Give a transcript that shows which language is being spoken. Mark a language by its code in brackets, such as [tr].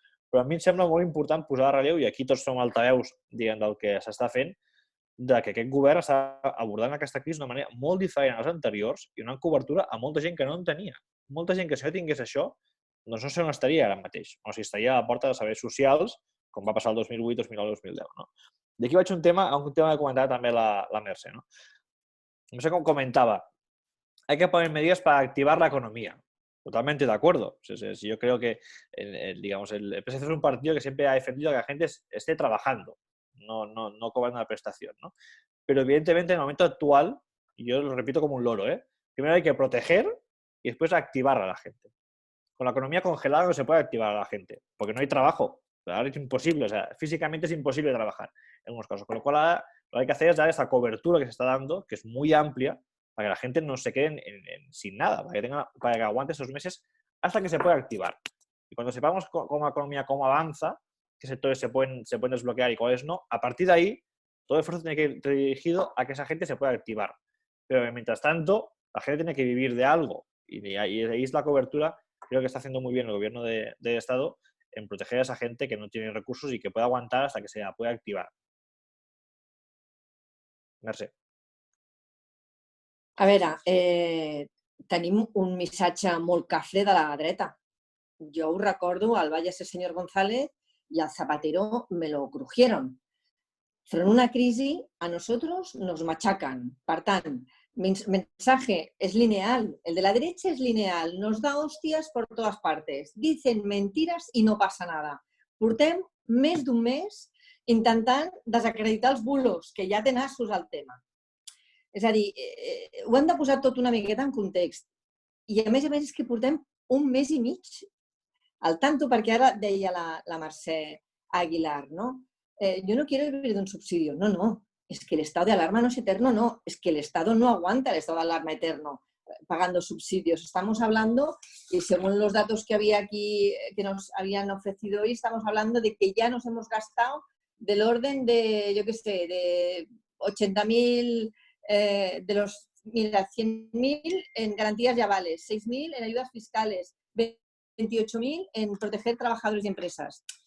[ca] Però a mi em sembla molt important posar de relleu, i aquí tots som altaveus del que s'està fent, que aquest govern està abordant aquesta crisi d'una manera molt diferent a les anteriors i donant cobertura a molta gent que no en tenia. Molta gent que si no tingués això, doncs no sé on estaria ara mateix. O sigui, estaria a la porta de serveis socials, com va passar el 2008, 2009, 2010. I aquí vaig a un tema que comentava també la Mercè. [es] No sé com comentaba, hay que poner medidas para activar la economía. Totalmente de acuerdo. Yo creo que el PSC es un partido que siempre ha defendido que la gente esté trabajando, no cobrando la prestación. Pero evidentemente en el momento actual, y yo lo repito como un loro, primero hay que proteger y después activar a la gente. Con la economía congelada no se puede activar a la gente, porque no hay trabajo. Ahora es imposible, físicamente es imposible trabajar en algunos casos. Con lo cual ahora lo que hay que hacer es dar esta cobertura que se está dando, que es muy amplia, para que la gente no se quede sin nada, para que aguante esos meses hasta que se pueda activar. Y cuando sepamos cómo la economía cómo avanza, qué sectores se pueden desbloquear y cuáles no, a partir de ahí todo el esfuerzo tiene que ir dirigido a que esa gente se pueda activar. Pero mientras tanto, la gente tiene que vivir de algo. Y ahí es la cobertura, creo que está haciendo muy bien el gobierno del Estado, en proteger a esa gente que no tiene recursos y que pueda aguantar hasta que se la pueda activar. Mercè. [ca] A veure, tenim un missatge molt cafre de la dreta. Jo ho recordo, [es] al Váyase señor González y al Zapatero me lo crujieron. Frente a una crisis, a nosotros nos machacan. [ca] Per tant, [es] mensaje es lineal, el de la derecha es lineal, nos da hostias por todas partes, dicen mentiras y no pasa nada. [ca] Portem més d'un mes intentant desacreditar els bulos, que ja té nassos al tema. És a dir, ho hem de posar tot una miqueta en context. I a més és que portem un mes i mig al tanto, perquè ara deia la Mercè Aguilar, ¿no? [es] Yo no quiero vivir de un subsidio. No, no. Es que el estado de alarma no es eterno, no. Es que el Estado no aguanta el estado de alarma eterno pagando subsidios. Estamos hablando, y según los datos que había aquí, que nos habían ofrecido hoy, estamos hablando de que ya nos hemos gastado del orden de, yo qué sé, de 80.000, de los, mira, 100.000 en garantías y avales, 6.000 en ayudas fiscales, 28.000 en proteger trabajadores y empresas.